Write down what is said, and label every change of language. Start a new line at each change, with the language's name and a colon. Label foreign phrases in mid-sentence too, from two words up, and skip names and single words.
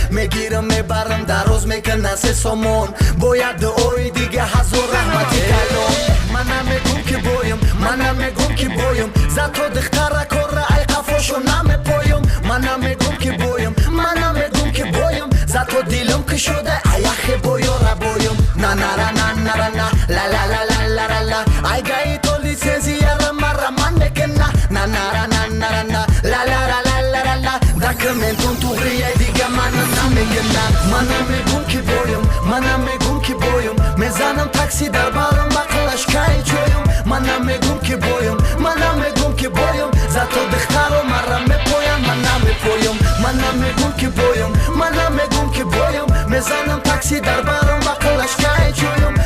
Tajik: Мегирам, мебарам, дароз мекунан се сомон, бояд дуои дига ҳазор раҳмати калон. Манам мегум ки боем, манам мегум ки боем,
Russian: за то
Tajik: духтара кора ай қафошо намепоем. Манам мегум ки боем, манам мегум ки боем,
Russian: за то
Tajik: дилам кушода, ай ахе боёра боем. На, на, ра, на, на, ра, на, ла, ла, ла, ла, ла, ла, ла, ла. Ай гаи то лицензия ра мара ман мекуна. На, на, ра, на, на, ра, на, ла, ла, ра, ла, ла, ра, ла. Документум туғри, ай дига ман намекуна. Манам мегум ки боем, манам мегум ки боем, мезанам такси дар барам, ба қулашкай ҷоям. Манам мегум ки боем, манам мегум ки боем,
Russian: за то
Tajik: духтаро мара мепоям. Манам мепоям, манам мегум ки боем, манам мегум ки боем, мезанам такси дар барам, ба қулашкай ҷоям.